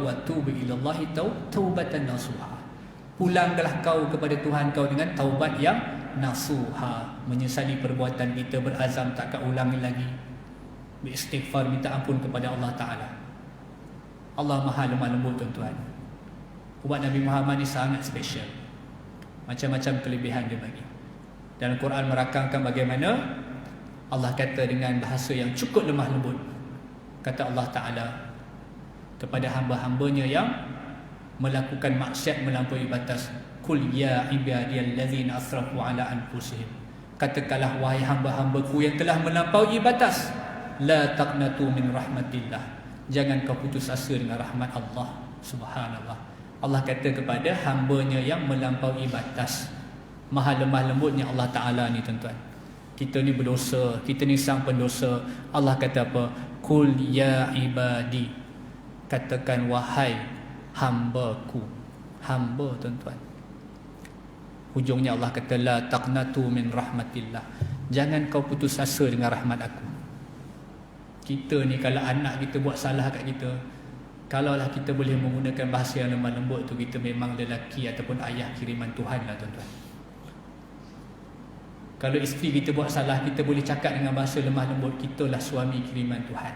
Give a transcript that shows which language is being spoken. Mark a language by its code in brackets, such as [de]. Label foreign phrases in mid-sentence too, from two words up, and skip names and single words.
[ar] وتوبوا إلى الله توبة نصوحا. [ms] Pulanglah kau kepada Tuhan kau dengan taubat yang nasuha, menyesali perbuatan kita, berazam tak akan ulangi lagi, beristighfar, minta ampun kepada Allah Ta'ala. Allah Maha lemah lembut tuan-tuan. Umat Nabi Muhammad ni sangat special. Macam-macam kelebihan dia bagi. Dalam Quran merakamkan bagaimana Allah kata dengan bahasa yang cukup lemah lembut. Kata Allah Ta'ala kepada hamba-hambanya yang melakukan maksiat melampaui batas, [ar] قل يا عبادي الذين أسرفوا على أنفسهم, [ms] katakanlah wahai hamba-hambaku yang telah melampaui batas, [ar] لا تقنطوا من رحمة الله, [ms] jangan kau putus asa dengan rahmat Allah. Subhanallah. Allah kata kepada hambanya yang melampaui batas. Maha lemah lembutnya Allah Ta'ala ni tuan-tuan. Kita ni berdosa, kita ni sang pendosa. Allah kata apa? [ar] قل يا عبادي, [ms] katakan wahai hambaku. Hamba, tuan-tuan. Hujungnya Allah kata, [ar] لا تقنطوا من رحمة الله. [ms] Jangan kau putus asa dengan rahmat aku. Kita ni kalau anak kita buat salah kat kita, kalaulah kita boleh menggunakan bahasa yang lemah lembut tu, kita memang lelaki ataupun ayah kiriman Tuhan lah, tuan-tuan. Kalau isteri kita buat salah, kita boleh cakap dengan bahasa lemah lembut, kita lah suami kiriman Tuhan.